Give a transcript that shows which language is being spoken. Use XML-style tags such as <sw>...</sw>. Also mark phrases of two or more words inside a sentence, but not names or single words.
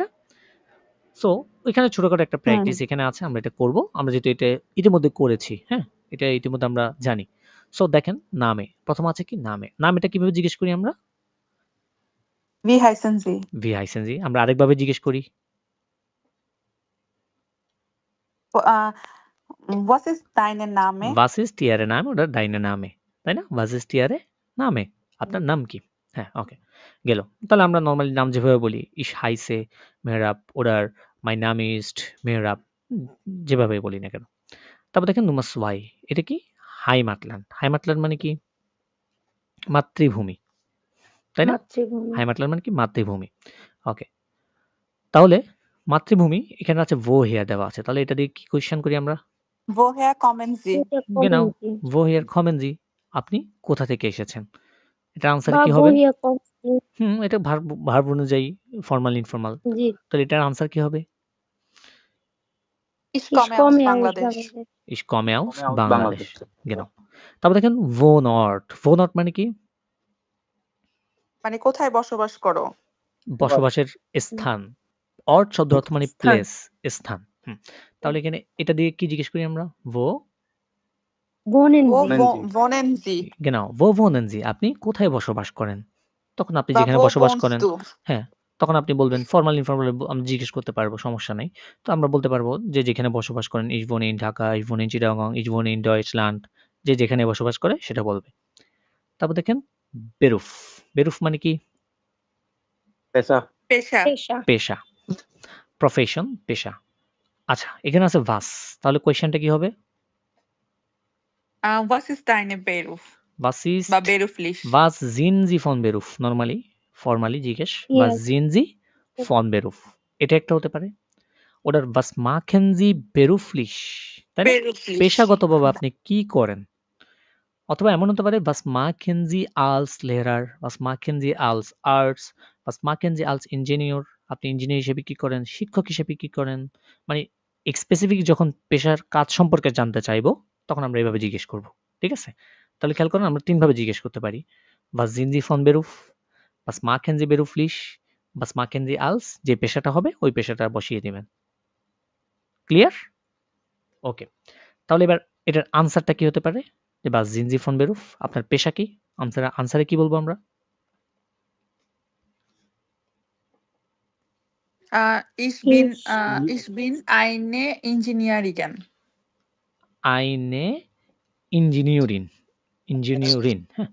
<bn>সো এখানে ছোটখাটো একটা হুম প্র্যাকটিস এখানে আছে, আমরা এটা করব। আমরা যেহেতু এটা ইতিমধ্যে করেছি, হ্যাঁ এটা ইতিমধ্যে আমরা জানি। সো দেখেন নামে প্রথম আছে কি নামে, নাম এটা কিভাবে জিজ্ঞেস করি আমরা?</bn> <de>Wie heißen Sie. Wie heißen Sie.</de> <bn>আমরা আরেকভাবে জিজ্ঞেস করি</bn> <de>Was ist deine Name? was ist ihre Name oder deine Name,</de> <bn>তাই না?</bn> <de>was ist ihre Name,</de> <bn>আপনার নাম কি? হ্যাঁ ওকে গেল। তাহলে আমরা নরমালি নাম যেভাবে বলি</bn> <de>ich heiße মেহরাব oder mein Name ist মেহরাব,</de> <bn>যেভাবে বলি না কেন। তারপর দেখেন Nummer 2 এটা কি? হাইমাটল্যান্ড, হাইমাটল্যান্ড মানে কি? মাতৃভূমি, তাই না? মাতৃভূমি। হাইমাটল্যান্ড মানে কি? মাতৃভূমি। ওকে, তাহলে মাতৃভূমি এখানে আছে woher দেওয়া আছে, তাহলে এটা দিয়ে কি কোয়েশ্চেন করি আমরা?</bn> <de>Woher kommen Sie?</de> <bn>এটা</bn> <de>genau, kommen Sie woher kommen Sie,</de> <bn>আপনি কোথা থেকে এসেছেন? এটার আনসার বা কি হবে? বহিয়া কমেন এটা ভার্ব অনুযায়ী ফর্মাল ইনফর্মাল, জি তাহলে এটার আনসার কি হবে?</bn> <de>Ich komme aus কমে Bangladesh. বাংলাদেশ। ich komme aus Komme aus বাংলাদেশ, Bangladesh.</de> <bn>genau। তারপর দেখেন Wohnort, Wohnort মানে কি? মানে কোথায় বসবাস করো? বসবাসের স্থান। অর্ট শব্দ অর্থ মানে স্থান। প্লেস, স্থান। তাহলে এখানে এটা দিয়ে কি জিজ্ঞেস করি আমরা?</bn> <de>wohnen Wo Sie? wohnen Sie? genau, wo wohnen Sie?</de> <bn>আপনি কোথায় বসবাস করেন? তখন আপনি বা যেখানে</bn> <de>wo</de> <bn>বসবাস</bn> <de>wohnst</de> <bn>করেন,</bn> <de>du?</de> <bn>হ্যাঁ, তখন আপনি বলবেন ফরমাল ইনফরমাল আমরা জিজ্ঞেস করতে পারবো, সমস্যা নেই। তো আমরা বলতে পারবো যে যেখানে বসবাস করেন,</bn> <de>ich wohne in ঢাকা, ich wohne in চিটাগং, ich wohne in Deutschland,</de> <bn>যে যেখানে বসবাস করে সেটা বলবে। তারপর দেখেন বেরুফ। বেরুফ মানে কি? পেশা। Pecha. Pesha. পেশা, প্রফেশন, পেশা। আচ্ছা, এখানে আছে was, তাহলে কোয়েশ্চেনটা কি হবে?</bn> <de>Was ist deine Beruf? Was ist, বা beruflich? was sind Sie von Beruf?</de> <bn>নরমালি ফর্মালি জিজ্ঞেস,</bn> <de>was Yes. sind Sie von Beruf?</de> <bn>এটা একটা হতে পারে। ওটার</bn> <de>was machen Sie beruflich,</de> <bn>তাই না?</bn> <de>Beruflich.</de> <bn>পেশাগতভাবে আপনি কি করেন? অথবা এমন হতে পারে</bn> <de>was machen Sie als Lehrer, was machen Sie als Arzt, was machen Sie als Ingenieur?</de> <bn>আপনি ইঞ্জিনিয়ার হিসেবে কি করেন? শিক্ষক হিসেবে কি করেন? মানে স্পেসিফিক যখন পেশার কাজ সম্পর্কে জানতে চাইবো, তখন আমরা এভাবে জিজ্ঞেস করব। ঠিক আছে? তাহলে খেয়াল করেন আমরা 3 ভাবে জিজ্ঞেস করতে পারি।</bn> <de>Was sind Sie von Beruf? Was machen Sie beruflich? Was machen Sie als?</de> <bn>যে পেশাটা হবে ওই পেশাটা বসিয়ে দিবেন। ক্লিয়ার? ওকে। তাহলে এবার এটার আনসারটা কি হতে পারে? যে</bn> <de>was sind Sie von Beruf?</de> <bn>আপনার পেশা কি? আনসারে কি বলবো আমরা?</bn> <de>Ich bin eine Ingenieurin. Eine Ingenieurin. Ingenieurin,</de> <bn>হ্যাঁ।</bn>